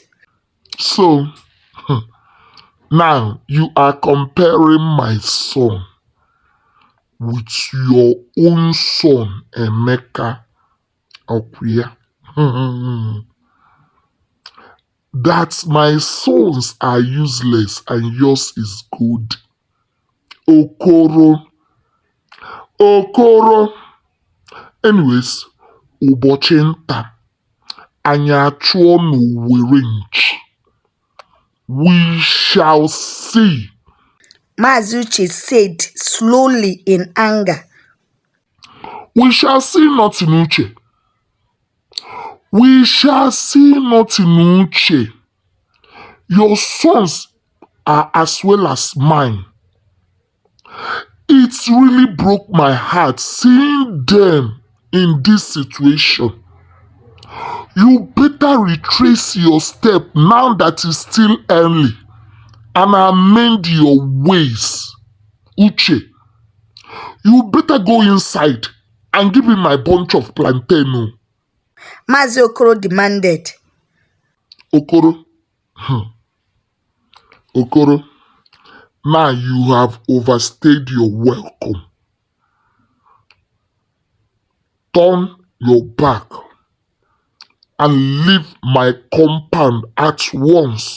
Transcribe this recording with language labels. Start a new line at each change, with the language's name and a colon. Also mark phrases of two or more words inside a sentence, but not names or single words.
English: So, now you are comparing my son with your own son, Emeka Okuya. That my sons are useless and yours is good. Okoro. Anyways,
Igbo: ụbọchị nta, anyị achụọ n'Owerre nchi.
English: We shall see. Maazị Uche said slowly in anger. We shall see nothing, Uche. We shall see nothing, Uche. Your sons are as well as mine. It really broke my heart seeing them in this situation. You better retrace your step now that it's still early and amend your ways. Uche, you better go inside and give me my bunch of plantain. Maazị Okoro demanded. Okoro, now you have overstayed your welcome. Turn your back and leave my compound at once.